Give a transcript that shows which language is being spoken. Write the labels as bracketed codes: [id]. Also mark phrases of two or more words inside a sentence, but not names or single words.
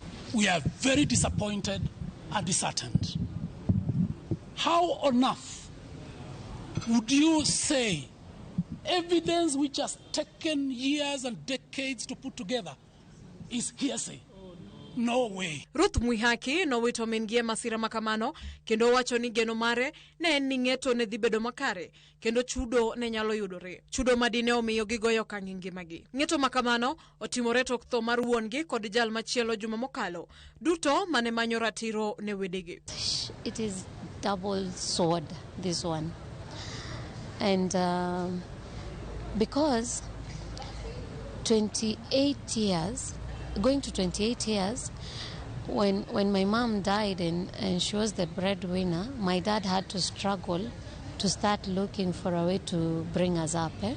[en] We are very disappointed and disheartened. How on earth would you say evidence which has taken years and decades to put together is hearsay? No way. [luo] Ruth Mwihaki no wito mingie masira makamano kendo wacho ni geno mare ne ni ng'eto ne dhi bedo makare kendo chudo ne nyalo yudore. Chudo madine omiyo gigoyo kangi ngimagi. Ng'eto makamano otimore tok tho mar wuongi kod jal machielo juma mokalo. Duto mane manyo ratiro ne wedegi. [en] It is double sword, this one. And because 28 years, going to 28 years, when my mom died and she was the breadwinner, my dad had to struggle to start looking for a way to bring us up.